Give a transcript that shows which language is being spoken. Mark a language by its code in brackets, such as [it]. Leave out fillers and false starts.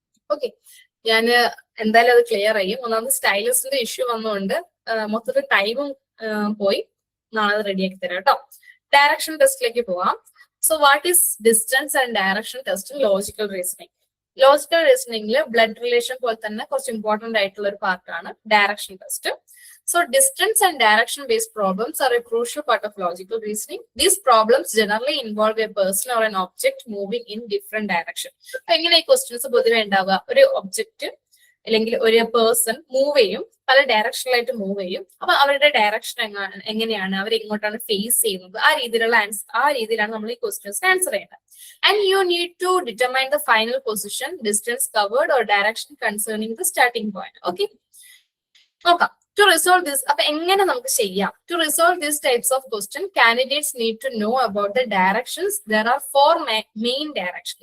[ml] Okay, ഞാൻ എന്തായാലും അത് ക്ലിയർ ചെയ്യും. ഒന്നാമത് സ്റ്റൈലസിന്റെ ഇഷ്യൂ വന്നുകൊണ്ട് മൊത്തത്തിൽ ടൈമും പോയി. നാളെ അത് റെഡിയാക്കി തരാം കേട്ടോ. ഡയറക്ഷൻ ടെസ്റ്റിലേക്ക് പോവാം. [en] So what is distance and direction test in logical reasoning? [ml] Logical റീസണിംഗിൽ blood relation പോലെ തന്നെ കുറച്ച് ഇമ്പോർട്ടന്റ് ആയിട്ടുള്ള ഒരു പാർട്ടാണ് direction test. [en] So distance and direction based problems are a crucial part of logical reasoning. These problems generally involve a person or an object moving in different direction. [ml] എങ്ങനെ ഈ questions പൊതുവെ ഉണ്ടാവുക? ഒരു ഒബ്ജക്റ്റ് അല്ലെങ്കിൽ ഒരു പേഴ്സൺ മൂവ് ചെയ്യും, പല ഡയറക്ഷനിലായിട്ട് move ചെയ്യും. അപ്പൊ അവരുടെ ഡയറക്ഷൻ എങ്ങനെയാണ്, അവർ എങ്ങോട്ടാണ് ഫേസ് ചെയ്യുന്നത്, ആ രീതിയിലാണ് നമ്മൾ ഈ ക്വസ്റ്റ്യൻസ് ആൻസർ ചെയ്യേണ്ടത്. [en] And you need to determine the final position, distance covered or direction concerning the starting point. [ml] Okay, നോക്കാം. [en] To resolve this, [ml] അപ്പൊ എങ്ങനെ നമുക്ക് ചെയ്യാം? [en] To resolve these types of question, candidates need to know about the directions. There are 4 main directions.